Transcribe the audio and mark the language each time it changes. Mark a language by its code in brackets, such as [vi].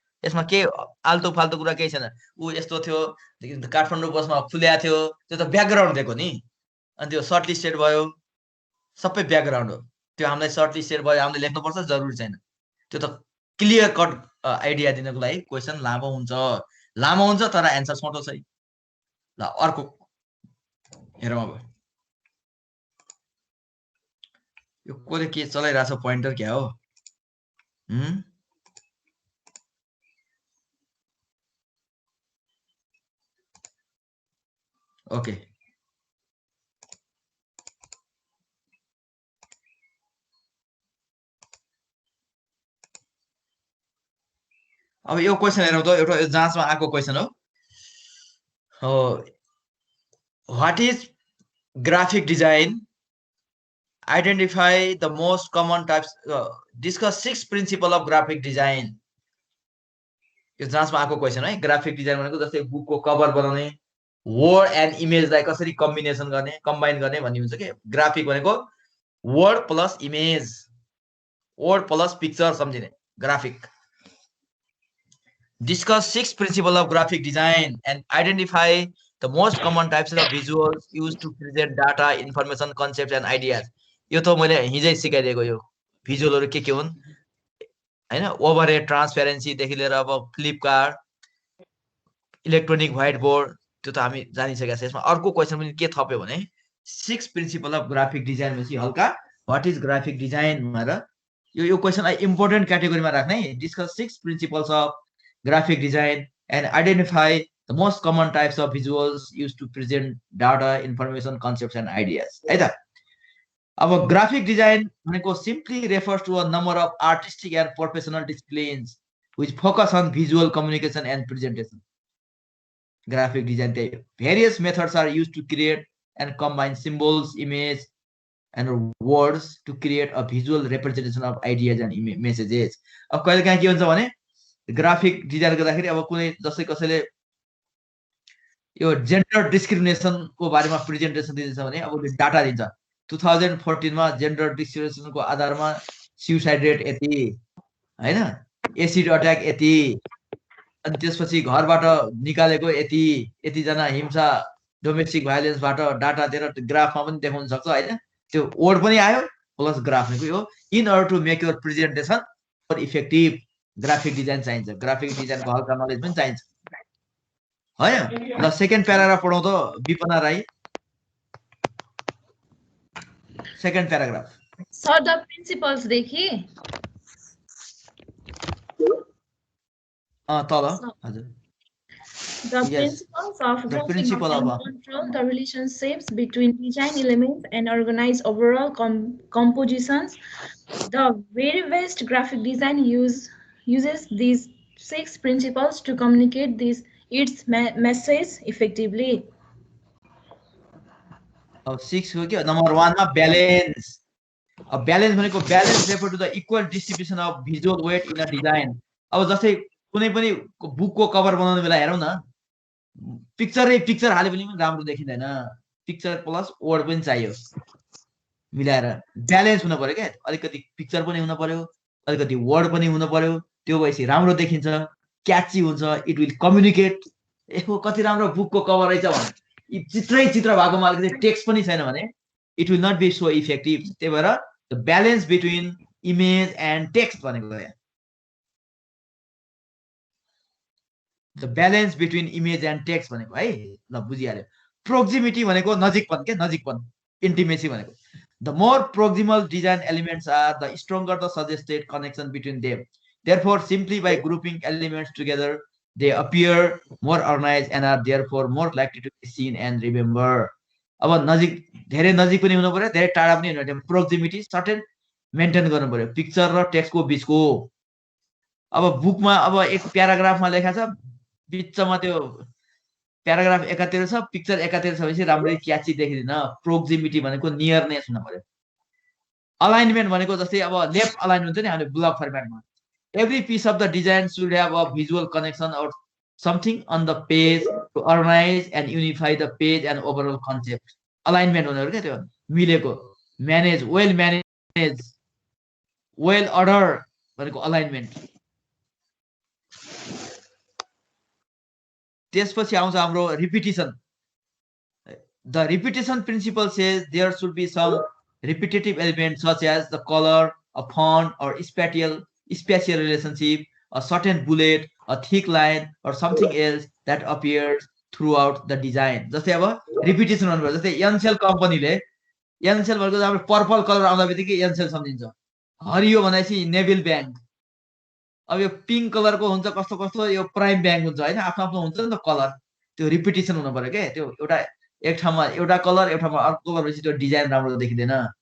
[ne] यसमा के आल्तु फाल्तु कुरा केही छैन। ऊ यस्तो थियो, काठमाडौँ बसमा फुल्याएको थियो, त्यो त ब्याकग्राउन्ड दिएको नि। अनि त्यो सर्ट लिस्टेड भयो, सबै ब्याकग्राउन्ड हो। त्यो हामीलाई सर्ट लिस्टेड भयो, हामीले लेख्नुपर्छ जरुरी छैन। त्यो त क्लियर कट आइडिया दिनको लागि क्वेसन लामो हुन्छ तर एन्सर छोटो छ। ल अर्को हेरौँ अब। यो कसले के चलाइरहेछ? पोइन्टर क्या हो? ओके, अब यो क्वेसन हेरौँ त। एउटा जाँचमा आएको क्वेसन हो। [en] What is graphic design Identify the most common types. Discuss 6 principles of graphic design. [ne] यो जाँचमा आएको क्वेसन है। ग्राफिक डिजाइन भनेको जस्तै बुकको कभर बनाउने, वर्ड एन्ड इमेजलाई कसरी कम्बिनेसन गर्ने, कम्बाइन गर्ने भन्ने हुन्छ के। ग्राफिक भनेको word plus image, word plus picture सम्झिने graphic. [en] Discuss 6 principles of graphic design and identify the most common types of visuals used to present data, information, concepts and ideas. [ne] यो त मैले हिजै सिकाइदिएको यो भिजुअलहरु के हुन् हैन। ओभरहेड ट्रान्सपेरेन्सी देखि लिएर अब flip card, electronic white board, त्यो त हामी जानिसकेका छौं। यसमा अर्को क्वेशन पनि के थप्यो भने [en] 6 principle of graphic design [ne] भनेपछि हल्का [en] what is graphic design [ne] भनेर यो क्वेशनलाई इम्पोर्टेन्ट क्याटेगोरीमा राख्ने। [en] Discuss 6 principles of graphic design and identify the most common types of visuals used to present data, information, concepts and ideas. [ne] है त। [en] अब graphic design भनेको simply refers to a number of artistic and professional disciplines which focus on visual communication and presentation. Graphic design त्यही। Various methods are used to create and combine symbols, image and words to create a visual representation of ideas and messages. [ne] अब कहिलेकाहीँ के हुन्छ भने graphic design गर्दाखेरि अब कुनै जस्तै कसैले यो जेन्डर डिस्क्रिमिनेसन को बारेमा प्रेजेन्टेसन दिन्छ भने अब डाटा दिन्छ 2014 मा जेन्डर डिस्क्रिमिनेसन को आधारमा सुसाइड रेट यति हैन, एसिड अट्याक यति, अनि त्यसपछि घरबाट निकालेको यति, यति जना हिंसा डोमेस्टिक भायोलेन्स बाट डाटा दिएर ग्राफमा पनि देखाउन सक्छ हैन। त्यो वर्ड पनि आयो प्लस ग्राफ नै हो। [en] In order to make your presentation for effective graphic design चाहिन्छ। [ne] ग्राफिक डिजाइन को हल्का नलेज पनि चाहिन्छ हैन। ल सेकेन्ड प्याराग्राफ पढौं त Bipana Rai. Second paragraph sir the principles देखि तल हजुर। [en] The principles of grouping and control the relationships between design elements and organize overall compositions. The very best graphic design uses these 6 principles to communicate its message effectively. [ne] 6 हो के number 1 मा balance. अब balance भनेको [en] Balance refer to the equal distribution of visual weight in a design. [ne] अब जस्तै कुनै पनि बुकको कभर बनाउने बेला हेरौँ न, पिक्चर हाले पनि राम्रो देखिँदैन, पिक्चर प्लस वर्ड पनि चाहियो मिलाएर ब्यालेन्स हुन पर्यो के। अलिकति पिक्चर पनि हुन पर्यो, अलिकति वर्ड पनि हुन पर्यो, त्यो भएपछि राम्रो देखिन्छ, क्याची हुन्छ, [en] It will communicate. [ne] यसको कति राम्रो बुकको कभर रहेछ भने चित्रै चित्र भएकोमा अलिकति टेक्स्ट पनि छैन भने [en] It will not be so effective. [ne] त्यही भएर [en] the balance between image and text [ne] भनेको यहाँ [en] the balance between image and text [ne] भनेको है। ल बुझिहाल्यो। प्रोक्सिमिटी भनेको नजिकपन के, नजिकपन इन्टिमेसी भनेको। [en] The more proximal design elements are the stronger the suggested connection between them. Therefore, simply by grouping elements together, they appear more organized and are therefore more likely to be seen and remember. [ne] अब नजिक धेरै नजिक पनि हुनु पर्यो, धेरै टाढा पनि हुनु पर्यो। प्रोक्सिमिटी सर्टेन मेन्टेन गर्नु पर्यो पिक्चर र टेक्स्टको बीचको। अब बुकमा अब एक प्याराग्राफमा लेखा छ, बीचमा त्यो प्याराग्राफ एकातिर छ, पिक्चर एकातिर छ भनेपछि राम्ररी क्याची देखिदैन। प्रोक्सिमिटी भनेको नियरनेस हुनु पर्यो। अलाइनमेन्ट भनेको जस्तै अब लेफ्ट अलाइन हुन्छ नि हामीले block फर्मेटमा। [en] Every piece of the design should have a visual connection or something on the page to organize and unify the page and overall concept. Alignment [ne] हुनु के त्यो मिलेको, [en] manage, well manage, well order भनेको alignment। [ne] त्यसपछि आउँछ हाम्रो repetition. [en] The repetition principle says there should be some repetitive elements such as the color, a font or spatial relationship, a certain bullet, a thick line or something else that appears throughout the design. [ne] जस्तै अब repetition गर्नु पर्छ। जस्तै एनसेल कम्पनीले एनसेल भनेको हाम्रो purple colour आउँदा बित्तिकै एनसेल सम्झिन्छ, हरियो भनेपछि नेभिल ब्याङ्क, अब यो पिङ्क कलरको हुन्छ कस्तो कस्तो यो प्राइम ब्याङ्क हुन्छ हैन, आफ्नो आफ्नो हुन्छ नि त कलर। त्यो रिपिटेसन हुनु पर्यो के। त्यो एउटा एक ठाउँमा एउटा कलर एक ठाउँमा अर्को कलर भएपछि त्यो डिजाइन राम्रो देखिँदैन।